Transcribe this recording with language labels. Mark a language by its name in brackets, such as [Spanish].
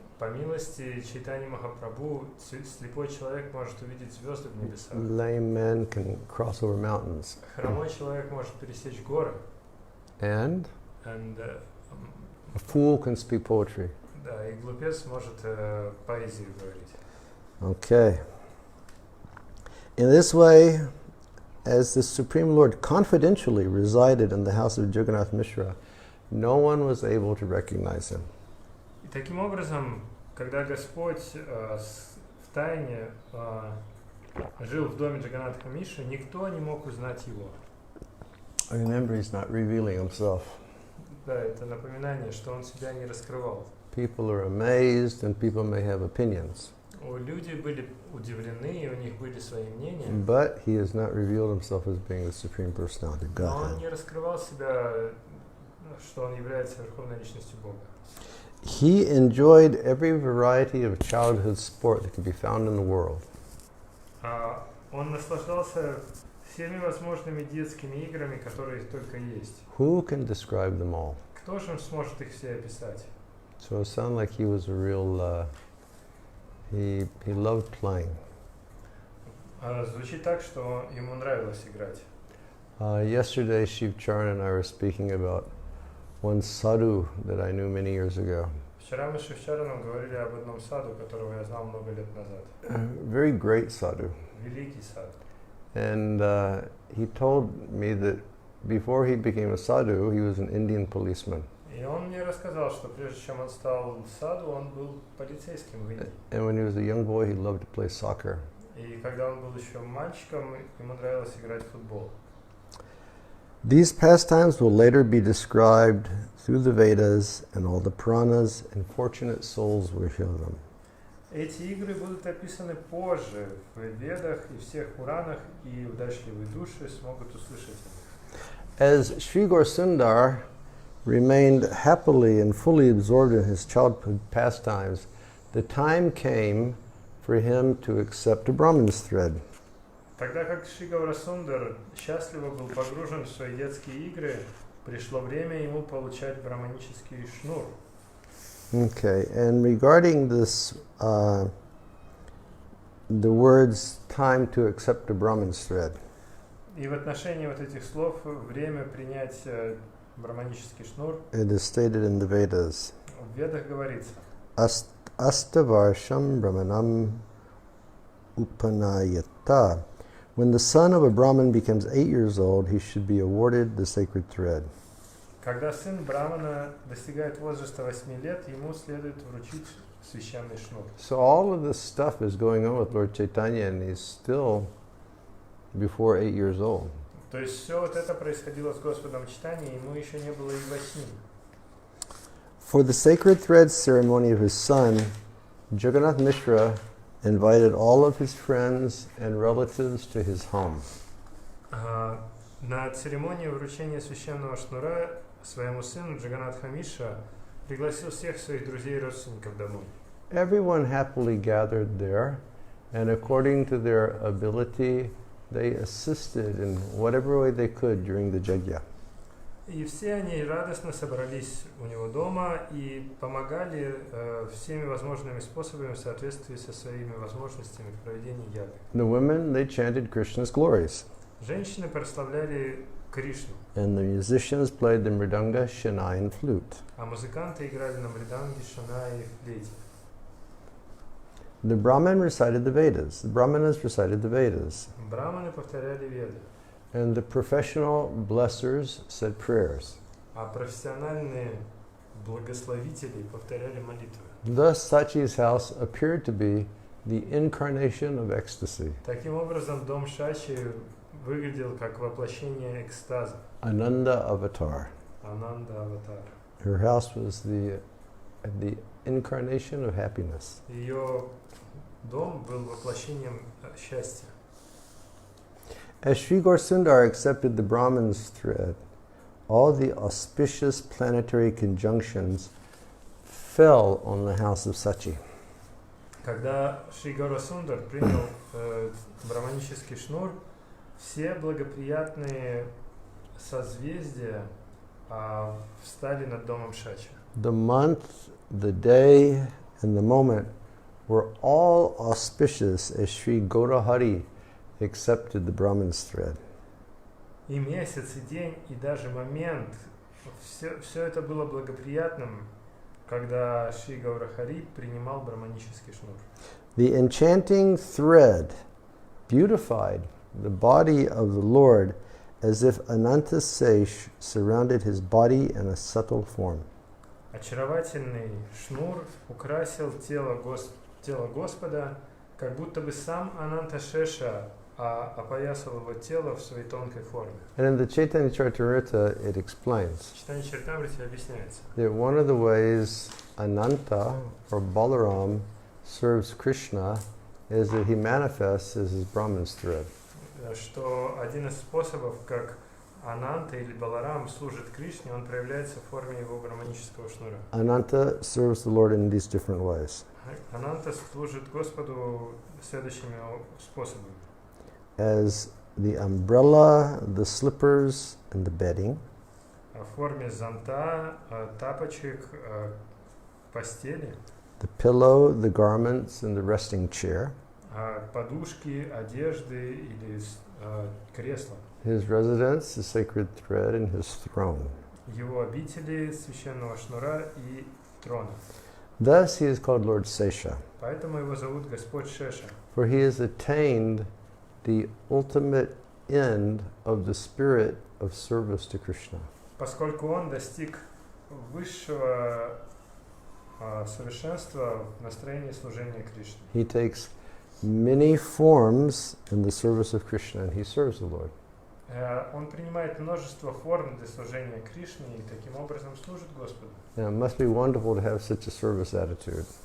[Russian] По милости Чайтаньи Махапрабху, слепой человек может увидеть звезды в небесах. [English] Lame man can cross over mountains. [Russian] Хромой человек может пересечь горы. [English] And And, a fool can speak poetry. [Russian] да, и глупец может поэзию говорить. [English] Okay. In this way, as the Supreme Lord confidentially resided in the house of Jagannath Mishra, no one was able to recognize him. [Russian] И таким образом, когда Господь в тайне жил в доме Джаганнатха Мишры, никто не мог узнать его. [English] Remember, he's not revealing himself. [Russian] Да, это напоминание, что он себя не раскрывал. [English] People are amazed and people may have opinions. [Russian] Люди были удивлены, и у них были свои мнения. [English] But he has not revealed himself as being the Supreme Personality of [Russian] Но он [English] Godhead. [Russian] не раскрывал себя, что он является Верховной Личностью Бога. [English] He enjoyed every variety of childhood sport that could be found in the world. [Russian] Он наслаждался всеми возможными детскими играми, которые только есть. [English] Who can describe them all? [Russian] Кто же сможет их все описать? [English] So it sounded like he was a real, he loved playing. [Russian] Звучит так, что ему нравилось играть. [English] Yesterday, Shiv Charan and I were speaking about one sadhu that I knew many years ago. [Russian] Вчера мы с Шивчараном говорили об одном саду, которого я знал много лет назад. [English] Very great sadhu. [Russian] Великий сад. [English] And he told me that before he became a sadhu, he was an Indian policeman. [Russian] И он мне рассказал, что прежде чем он стал саду, он был полицейским в Индии. [English] And when he was a young boy, he loved to play soccer. [Russian] И когда он был еще мальчиком, ему нравилось играть в футбол. [English] These pastimes will later be described through the Vedas, and all the Puranas and fortunate souls will hear them. [Russian] Эти игры будут описаны позже в Ведах и всех Пуранах, и удачливые души смогут услышать их. [English] As Sri Gaura remained happily and fully absorbed in his childhood pastimes, the time came for him to accept a Brahman's thread. [Russian] Тогда как Шри Гаурасундар счастливо был погружен в свои детские игры, пришло время ему получать браманический шнур. [English] Okay, and regarding this, the words "time to accept a Brahman's thread," [Russian] И в отношении вот этих слов время принять браманический шнур, [English] it is stated in the Vedas. [Russian] в Ведах говорится: [Sanskrit] Astavarsham Brahmanam Upanayata. [English] When the son of a Brahmin becomes 8 years old, he should be awarded the sacred thread. [Russian] Когда сын Брамана достигает возраста 8 лет, ему следует вручить священный шнур. [English] So all of this stuff is going on with Lord Chaitanya, and he's still before 8 years old. [Russian] То есть все вот это происходило с Господом Чайтаньей, ему еще не было и 8. [English] For the sacred thread ceremony of his son, Jagannath Mishra invited all of his friends and relatives to his home. [Russian] На церемонии вручения священного шнура своему сыну Джаганатха Мишра пригласил всех своих друзей и родственников домой. [English] Everyone happily gathered there, and according to their ability, they assisted in whatever way they could during the yajna. [Russian] И все они радостно собрались у него дома и помогали всеми возможными способами в соответствии со своими возможностями в проведении яги. [English] The women, they chanted Krishna's glories. [Russian] Женщины прославляли Кришну, [English] And the musicians played the mridanga, shanai, and flute. [Russian] а музыканты играли на мриданге, шанае и флейте. [English] The Brahmin recited the Vedas. The Brahmanas recited the Vedas. [Russian] Браманы повторяли веды, [English] And the professional blessers said prayers. [Russian] а профессиональные благословители повторяли молитвы. [English] Thus, Sachi's house appeared to be the incarnation of ecstasy. [Russian] Таким образом, дом Шачи выглядел как воплощение экстаза. [Sanskrit] Ananda avatar. [Russian] Ананда аватар. [English] Her house was the incarnation of happiness. [Russian] Ее дом был воплощением счастья. [English] As Sri Gaura accepted the Brahman's thread, all the auspicious planetary conjunctions fell on the house of Sachi. [Russian] Когда Шри Гаурасундар принял браманический шнур, все благоприятные созвездия встали над домом Шачи. [English] The month, the day, and the moment were all auspicious as Sri Gaura accepted the Brahman's thread. [Russian] И месяц, и день, и даже момент, все это было благоприятным, когда Шри Гаурахари принимал браманический шнур. [English] The enchanting thread beautified the body of the Lord as if Ananta Sesh surrounded his body in a subtle form. [Russian] Очаровательный шнур украсил тело Господа, как будто бы сам Ананта Шеша опоясал его тело в своей тонкой форме. [English] And in the Chaitanya Charitamrita it explains [Russian] Читание Чаритамрити объясняется, [English] that one of the ways Ananta or Balaram serves Krishna is that he manifests as his Brahman's thread. [Russian] что один из способов, как Ананта или Баларам служит Кришне, он проявляется в форме его браманического шнура. [English] Ananta serves the Lord in these different ways. [Russian] Ананта служит Господу следующими способами. [English] As the umbrella, the slippers, and the bedding. [Russian] В форме зонта, тапочек, постели. [English] The pillow, the garments, and the resting chair. [Russian] Подушки, одежды или кресла. [English] His residence, the sacred thread, and his throne. [Russian] Его обители, священного шнура и трона. [English] Thus he is called Lord Sesha, [Russian] Поэтому его зовут Господь Шеша. [English] for he has attained the ultimate end of the spirit of service to Krishna. [Russian] Поскольку он достиг высшего совершенства в настроении служения Кришне. [English] He takes many forms in the service of Krishna, and he serves the Lord. [Russian] Он принимает множество форм для служения Кришне и таким образом служит Господу. [English] Now, it must be wonderful to have such a service attitude.